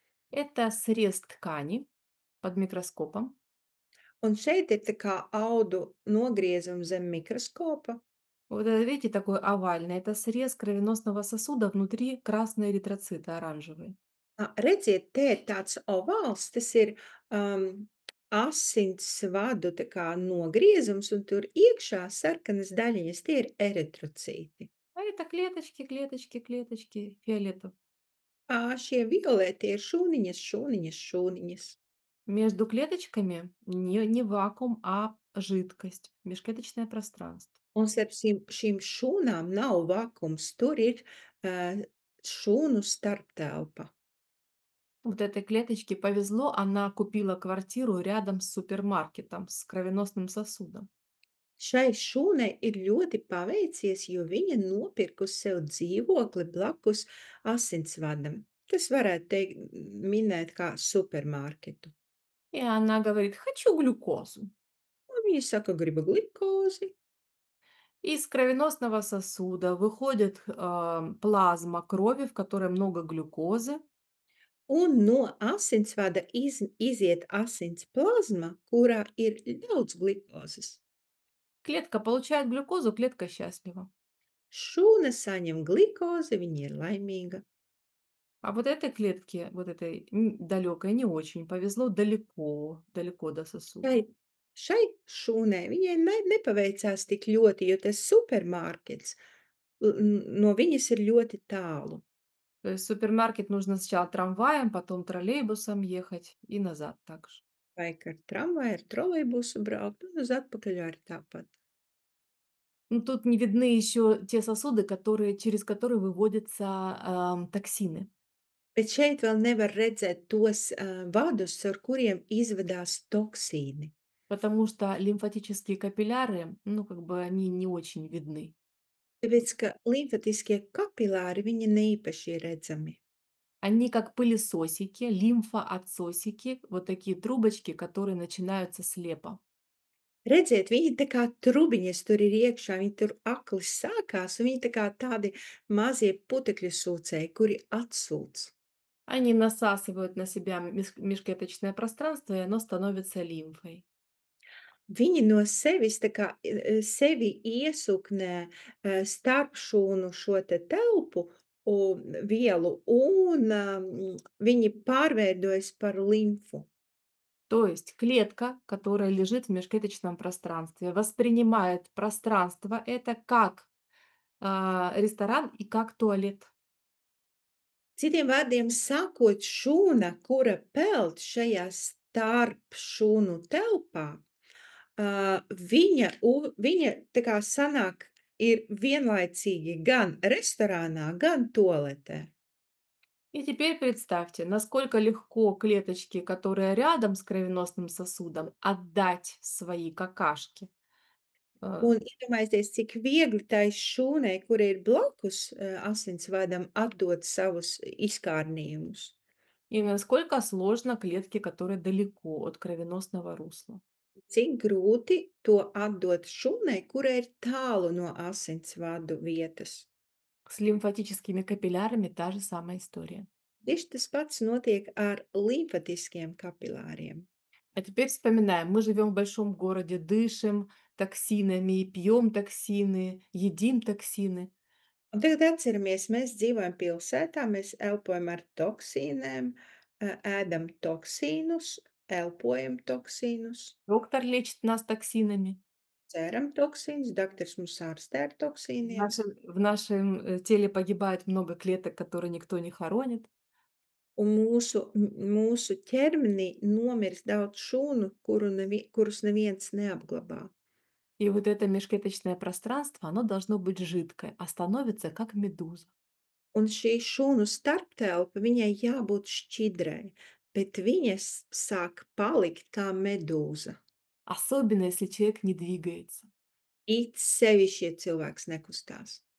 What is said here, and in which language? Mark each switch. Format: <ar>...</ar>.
<ru>Это срез ткани под микроскопом.</ru> <lv>Un šeit ir tā kā audu nogriezums zem mikroskopa.</lv> <ru>Вот видите, такой овальный. Это срез кровеносного сосуда, внутри красные эритроциты оранжевые.</ru> <lv>Redziet, te ir tāds ovāls, tas ir asins vadu tā kā nogriezums, un tur iekšā sarkanas daļiņas, tie ir eritrocīti.</lv> <ru>А это клеточки, клеточки, клеточки фиолетовые.</ru> <lv>Šie violetie ir šūniņas, šūniņas, šūniņas.</lv> <ru>Между клеточками не вакуум, а жидкость, межклеточное пространство.</ru> <lv>Un starp šīm šūnām nav vakums, tur ir šūnu starptelpa.</lv> <ru>Вот этой клеточке повезло, она купила квартиру рядом с супермаркетом с кровеносным сосудом.</ru> <lv>Šai šūnai ir ļoti paveicies, jo viņa nopirkusi sev dzīvokli blakus asinsvadam. Tas varētu teikt, minēt kā supermarketu.</lv> <ru>И она говорит: "Хочу глюкозу".</ru> <lv>Un viņa saka, gribu glikozi,</lv> <ru>Из кровеносного сосуда выходит, плазма крови, в которой много глюкозы.</ru> <lv>un no asinsvada iziet asins plazma, kurā ir daudz glikozes.</lv> <ru>Клетка получает глюкозу, клетка счастлива.</ru> <lv>Šūna saņem glikozi, viņa ir laimīga.</lv> <ru>А вот этой клетке, вот этой далекой, не очень повезло далеко, далеко до сосуда.</ru> <lv>Šai šai šūnai viņai nepaveicās tik ļoti, jo tas supermarkets no viņas ir ļoti tālu.</lv> <ru>То есть в супермаркет нужно сначала трамваем, потом троллейбусом ехать и назад также.</ru> <lv>Vajag ar tramvaju, ar trolejbusu braukt un uz atpakaļ arī tāpat.</lv> <ru>Ну, тут не видны еще те сосуды, через которые выводятся токсины.</ru> <lv>Bet šeit vēl nevar redzēt tos, vadus, ar kuriem izvedās toksīni,</lv> <ru>Потому что лимфатические капилляры, ну, как бы они не очень видны.</ru> <lv>tāpēc ka limfatiskie kapilāri, viņi neīpaši ir redzami.</lv> <ru>Они как пылесосики, лимфоотсосики, вот такие трубочки, которые начинаются слепо.</ru> <lv>Redziet, viņi tā kā trubiņas tur ir iekšā, viņi tur akli sākās, un viņi tā kā tādi mazie putekļu sūcēji, kuri atsūc.</lv> <ru>Они насасывают на себя межклеточное пространство, и оно становится лимфой.</ru> <lv>Viņi no sevis tā kā, sevi iesuknē, starpšūnu šo te telpu vielu, un, viņi pārveidojas par limfu.</lv> <ru>То есть клетка, которая лежит в межклеточном пространстве, воспринимает пространство это как ресторан и как туалет.</ru> <lv>Citiem vārdiem sakot, šūna, kura peld šajā starpšūnu telpā, viņa tā kā sanāk ir vienlaicīgi gan restorānā, gan tualetē.</lv> <ru>И теперь представьте, насколько легко клеточке, которая рядом с кровеносным сосудом, отдать свои какашки. Э,</ru> <lv>Un iedomājieties, cik viegli tai šūnai, kura ir blakus, asinsvadam, atdot savus izkārnījumus.</lv> <ru>И насколько сложно клетке, которая далеко от кровеносного русла.</ru> <lv>Cik grūti to atdot šūnai, kura ir tālu no asinsvadu vietas.</lv> <ru>С лимфатическими капиллярами та же самая история.</ru> <lv>Tieši tas pats notiek ar limfatiskiem kapilāriem.</lv> <ru>А теперь вспоминаем, мы живем в большом городе, дышим токсинами, пьем токсины, едим токсины.</ru> <lv>Un tagad atceramies, mēs dzīvojam pilsētā, mēs elpojam ar toksīnēm, ēdam toksīnus, elpojam toksīnus.</lv> <ru>Доктор лечит нас токсинами.</ru> <lv>dzeram toksīnus, doktors mūs ārstē ar</lv> <ru>В</ru> <lv>toksīniem.</lv> <ru>нашем теле погибает много клеток, которые никто не хоронит.</ru> <lv>Un mūsu ķermenī nomirst daudz šūnu, kurus neviens neapglabā.</lv> <ru>И вот это межклеточное пространство, оно должно быть жидкое, а становится как медуза.</ru> <lv>Un šī šūnu starptelpa, viņai jābūt šķidrai, bet viņas sāk palikt kā medūza.</lv> <ru>Особенно, если человек не двигается.</ru> <lv>It sevišķi, ja cilvēks nekustās.</lv>